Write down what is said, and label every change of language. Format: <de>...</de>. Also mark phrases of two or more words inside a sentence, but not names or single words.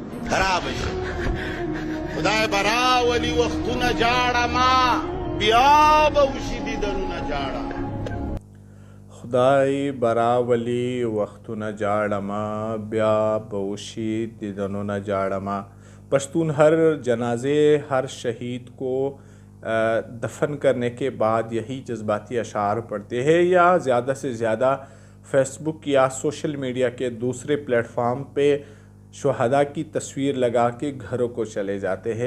<ps>خراب شي. خدای براولي وختونه جاړه ما بیا به وشي دیدنونه جاړه. خدای براولی وختونه جاړما بیا بوشی دیدنونه جاړما.</ps> <ur>پشتون ہر جنازے ہر شہید کو دفن کرنے کے بعد یہی جذباتی اشعار پڑھتے ہیں یا زیادہ سے زیادہ فیس بک یا</ur> <en>social media</en> <ur>کے دوسرے پلیٹ فارم پہ شہداء کی تصویر لگا کے گھروں کو چلے جاتے ہیں.</ur>